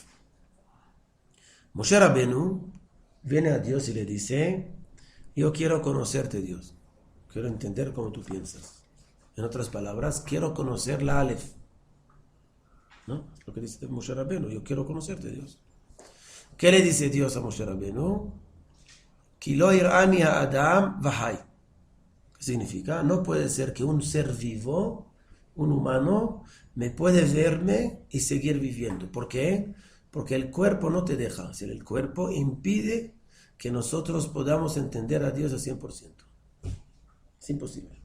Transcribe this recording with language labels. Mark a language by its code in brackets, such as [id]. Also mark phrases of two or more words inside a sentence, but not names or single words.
[es] Moshe Rabenu viene a Dios y le dice: yo quiero conocerte, Dios. Quiero entender cómo tú piensas. En otras palabras, quiero conocer la Aleph. ¿No? Es lo que dice Moshe Rabenu. Yo quiero conocerte, Dios. ¿Qué le dice Dios a Moshe Rabenu? [he] כי לא יראני האדם וחי. [es] ¿Qué significa? No puede ser que un ser vivo, un humano, me puede verme y seguir viviendo. ¿Por qué? Porque el cuerpo no te deja. Es decir, el cuerpo impide que nosotros podamos entender a Dios al 100%. Es imposible.